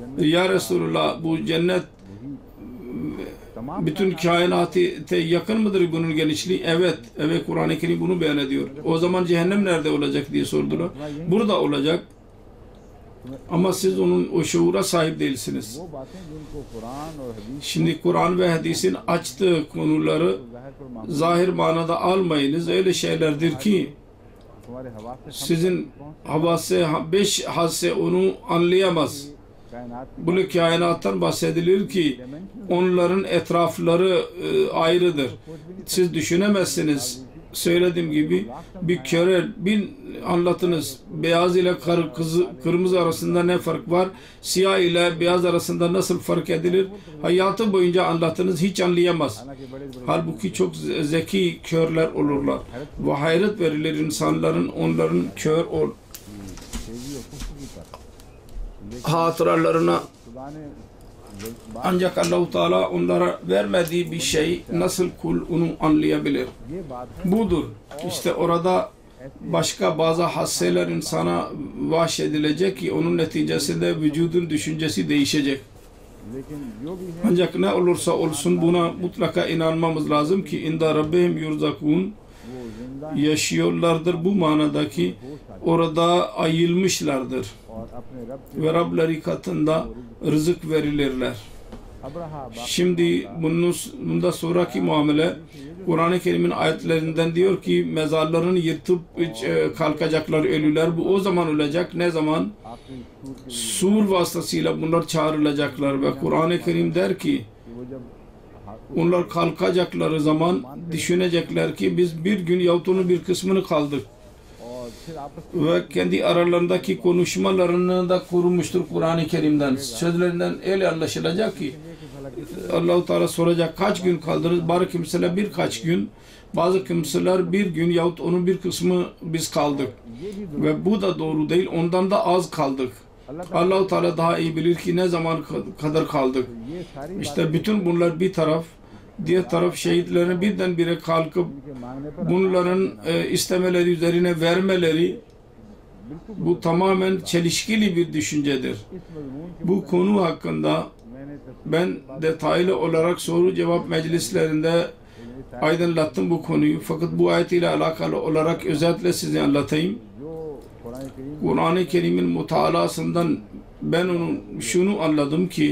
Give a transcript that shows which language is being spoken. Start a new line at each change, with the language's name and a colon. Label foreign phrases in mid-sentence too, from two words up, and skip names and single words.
Turkish: Ya Resulullah bu cennet bütün kainata yakın mıdır bunun genişliği? Evet. Evet, Kur'an-ı Kerim bunu beyan ediyor. O zaman cehennem nerede olacak diye sordular. Burada olacak. Ama siz onun o şuura sahip değilsiniz.
Urdu: وہ باتیں جن کو قرآن اور حدیث
Turkish: Şimdi Kur'an ve hadisin açtığı konuları
Urdu: ظاہر پر معمول
Turkish: zahir manada almayınız. Öyle şeylerdir ki
Urdu: تمہارے ہوا سے
Turkish: sizin havası, 5 hasse onu anlayamaz.
Urdu: कायनात
Turkish: Bunu kainattan bahsedilir ki onların etrafları ayrıdır. Siz düşünemezsiniz. Söylediğim gibi bir köre bir anlatınız. Beyaz ile kırmızı arasında ne fark var? Siyah ile beyaz arasında nasıl fark edilir? Hayatı boyunca anlatınız, hiç anlayamaz.
Urdu: حالانکہ بڑے بڑے
Turkish: Halbuki çok zeki körler olurlar. Ve hayret verilir insanların onların kör
Urdu: تیزی اور خوشبو پر
Turkish: hatıralarına.
Urdu: خدا نے
Turkish: Ancak Allah-u Teala onlara vermediği bir şey nasıl kul onu anlayabilir?
Urdu: یہ بات ہے
Turkish: Budur. İşte orada başka bazı hasseler insana vahşedilecek ki onun neticesinde vücudun düşüncesi değişecek.
Urdu: لیکن جو بھی ہے
Turkish: Ancak ne olursa olsun buna mutlaka inanmamız lazım ki
Arabic: عند ربهم يرزقون,
Urdu: وہ زندہ
Turkish: yaşıyorlardır bu manadaki orada ayılmışlardır
Urdu: اور اپنے رب کے
Turkish: ve Rableri katında rızık verilirler. अब्राहा Şimdi bunda sonraki muamele Kur'an-ı Kerim'in ayetlerinden diyor ki mezarlarını yırtıp kalkacaklar ölüler. Bu o zaman olacak. Ne zaman?
Urdu: آخری صور کے
Turkish: Sur vasıtasıyla bunlar çağrılacaklar ve Kur'an-ı Kerim der ki
Urdu: کہ وہ جب
Turkish: onlar kalkacakları zaman düşünecekler ki biz bir gün yahut onun bir kısmını kaldık.
Urdu: اور پھر آپس
Turkish: Ve kendi aralarındaki konuşmalarını da kurmuştur Kur'an-ı Kerim'den. Sözlerinden öyle anlaşılacak ki Allah-u Teala soracak kaç gün kaldınız? Bazı kimseler birkaç gün, bazı kimseler bir gün yahut onun bir kısmı biz kaldık. Ve bu da doğru değil. Ondan da az kaldık. Allah-u Teala daha iyi bilir ki ne zaman kadar kaldık.
Urdu: یہ ساری
Turkish: İşte bütün bunlar bir taraf, diğer taraf şehitlerin birdenbire kalkıp
Urdu: کے مانگنے پر
Turkish: bunların istemeleri üzerine vermeleri bu tamamen çelişkili bir düşüncedir.
Urdu: اس مضمون کے
Turkish: Bu konu hakkında
Urdu: मैंने
Turkish: ben detaylı olarak soru cevap meclislerinde aydınlattım bu konuyu. Fakat bu ayet ile alakalı olarak özetle size anlatayım.
Urdu: جو قرآن کریم
Turkish: Kur'an-ı Kerim'in mutalasından ben şunu anladım ki